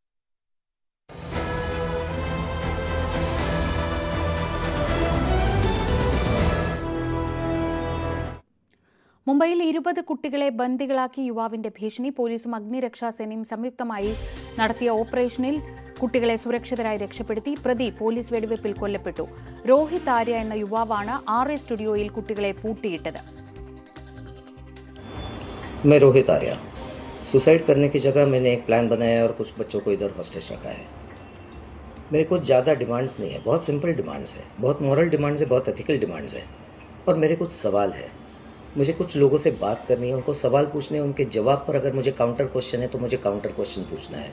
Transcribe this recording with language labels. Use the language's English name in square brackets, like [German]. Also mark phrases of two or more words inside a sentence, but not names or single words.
[Malayalam] മുംബൈയിൽ 20 കുട്ടികളെ ബന്ദികളാക്കി യുവാവിന്റെ ഭീഷണി. പോലീസും അഗ്നിരക്ഷാസേനയും സംയുക്തമായി നടത്തിയ ഓപ്പറേഷനിൽ കുട്ടികളെ സുരക്ഷിതരായി രക്ഷപ്പെടുത്തി. പ്രതി പോലീസ് വെടിവെപ്പിൽ കൊല്ലപ്പെട്ടു. രോഹിത് ആര്യ എന്ന യുവാവാണ് RA സ്റ്റുഡിയോയിൽ കുട്ടികളെ പൂട്ടിയിട്ടത്. [Hindi] मैं रोहित आर्या, सुसाइड करने की जगह मैंने एक प्लान बनाया और कुछ बच्चों को इधर हॉस्टेज रखा है. मेरे कुछ ज़्यादा डिमांड्स नहीं है, बहुत [English] simple demands [Hindi] है, बहुत [English] moral demands [Hindi] है, बहुत [English] ethical demands [Hindi] है. और मेरे कुछ सवाल है. मुझे कुछ लोगों से बात करनी है, उनको सवाल पूछने हैं, उनके जवाब पर अगर मुझे [English] counter question [Hindi] है तो मुझे [English] counter question [Hindi] पूछना है.